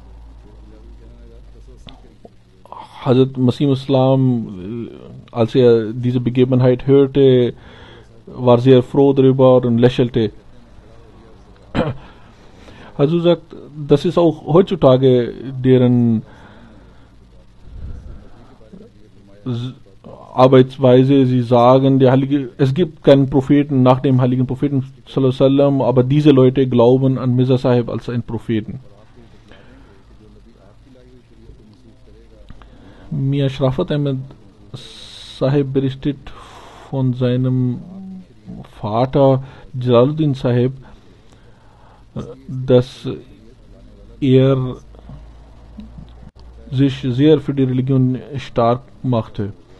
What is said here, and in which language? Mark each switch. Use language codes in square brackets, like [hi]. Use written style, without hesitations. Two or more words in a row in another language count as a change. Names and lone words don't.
[de] Hazrat Masih Maud, als er diese Begebenheit hörte, war sehr froh darüber und lächelte. Also sagt, das ist auch heutzutage deren Arbeitsweise. Sie sagen, es gibt keinen Propheten nach dem heiligen Propheten [ar] صلى الله عليه وسلم, [de] aber diese Leute glauben an Mirza Sahib als einen Propheten. Mir Shrafat Ahmed Sahib berichtet von seinem Vater Jalaluddin Sahib, dass er sich sehr für die Religion stark machte.